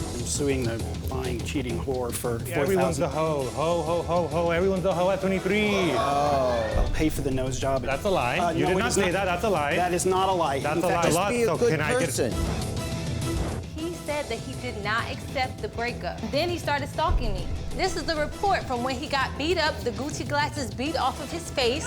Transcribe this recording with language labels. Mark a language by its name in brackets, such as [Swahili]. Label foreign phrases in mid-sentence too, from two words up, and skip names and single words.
[English] suing the lying, cheating whore for $4,000. Everyone's a hoe. Ho, ho, ho, ho. Everyone's a hoe at 23. I'll pay for the nose job. That's a lie. You no, did not say that. That's a lie. That is not a lie. That's In a fact, lie. Just be a So good can I get- person. He said that he did not accept the breakup. Then he started stalking me. This is the report from when he got beat up, the Gucci glasses beat off of his face.